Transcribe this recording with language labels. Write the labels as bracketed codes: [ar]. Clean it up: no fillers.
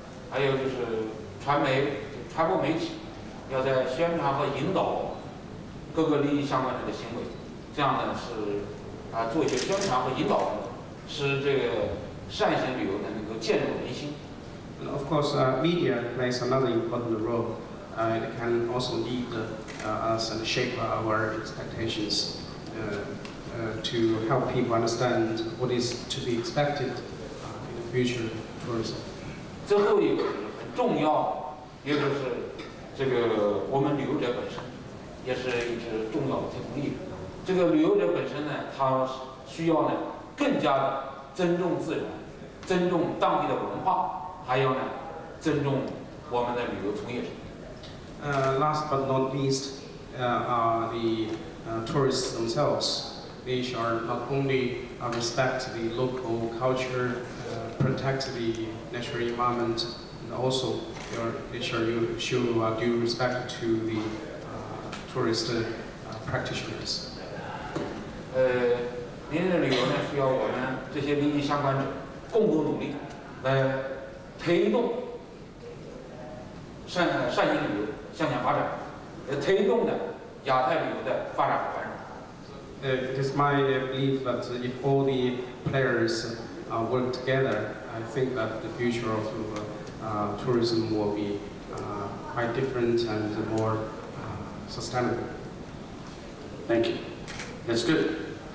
[zh] 还有就是传播媒体要在宣传和引导各个利益相关者的行为，这样呢是做一些宣传和引导工作，使这个善行旅游呢能够渐入人心。 [en] Of course, media plays another important role. It can also lead us and shape our expectations to help people understand what is to be expected in the future tourism. [zh] 最后一个很重要，也就是这个我们旅游者本身，也是一支重要的推动力。这个旅游者本身呢，他需要呢更加的尊重自然，尊重当地的文化，还有呢尊重我们的旅游从业者。 [en] Last but not least, are the tourists themselves. They should not only respect the local culture, protect the natural environment, and also they should show due respect to the tourist practitioners. [zh] 明日旅游呢，需要我们这些利益相关者共同努力，来推动善行旅游向前发展，推动的亚太旅游的发展和繁荣。 [en] It is my belief that if all the players work together, I think that the future of tourism will be quite different and more sustainable. Thank you. That's good.